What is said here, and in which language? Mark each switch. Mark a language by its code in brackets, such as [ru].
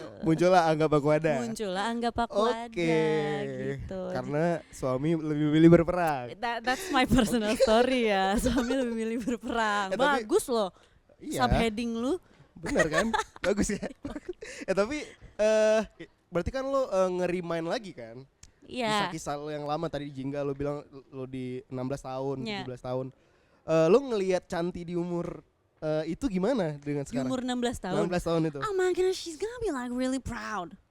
[id] Muncullah Anggap Aku Ada. Anggap Aku Ada gitu. Karena suami lebih milih berperang. [en] That's my personal story ya. [id] Suami lebih milih berperang. Bagus loh. Subheading lu. Bener kan? Bagus ya. Tapi berarti kan lo nge-remind lagi kan? Iya. Kisah-kisah lo yang lama tadi di Jingga, lo bilang lo di 16 tahun, 17 tahun. Lo ngelihat Cantik di umur itu gimana dengan sekarang? Di umur 16 tahun? 16 tahun itu. [en] Oh my goodness, she's gonna be like really proud.